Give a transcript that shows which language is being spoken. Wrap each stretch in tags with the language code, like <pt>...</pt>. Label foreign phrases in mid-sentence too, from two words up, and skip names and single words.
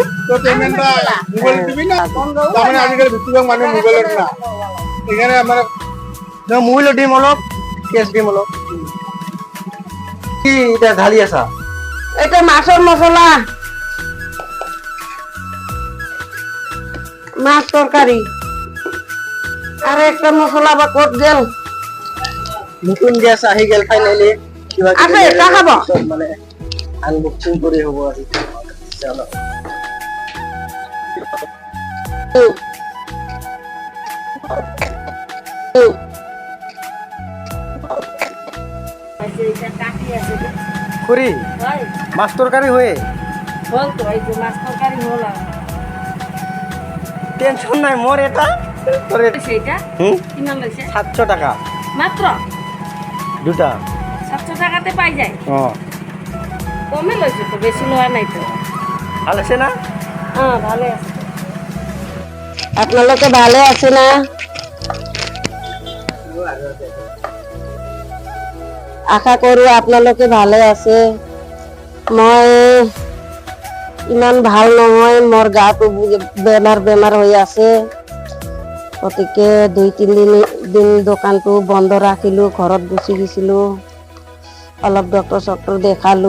<as>মোবাইল দিবি না, তাৰমানে আজিকালি বেছিভাগ মানুহ মোবাইলত না, সেইকাৰণে মোবাইলত দিম অলপ, কেছ দিম অলপ। কি এটা ঢালি আছা? এটা মাছৰ মছলা,</as> <bn>মাছ তরকারি, আর একটা মশলা বা কত গেল।</bn> <as>নতুন গ্যাস আহি গেল ফাইনালি। আছে দেখাব আনবক্সিং করে হবো আজি।</as> <bn>চলো খুরি মাছ তরকারি হয়ে বল তো, এই যে মাছ তরকারি হলো, টেনশন নাই মোর।</bn> <as>এটা তোর সেইটা কিমান লৈছে? 700 টাকা মাত্র দুটা। 700 টাকাতে পাই যায়? কমে লৈছে তো, বেশি লওয়া নাই তো। ভালো আছে না? ভালো আছে। আপনালোকে ভালো আছে না? আশা কৰো আপোনালোকে ভালে আছে। মই ইমান ভাল নহয়, মোৰ গাটো বেমাৰ হৈ আছে। গতিকে 2-3 দিন দোকানটো বন্ধ ৰাখিলো, ঘৰত গুচি গৈছিলো, অলপ ডক্টৰ দেখালো।</as>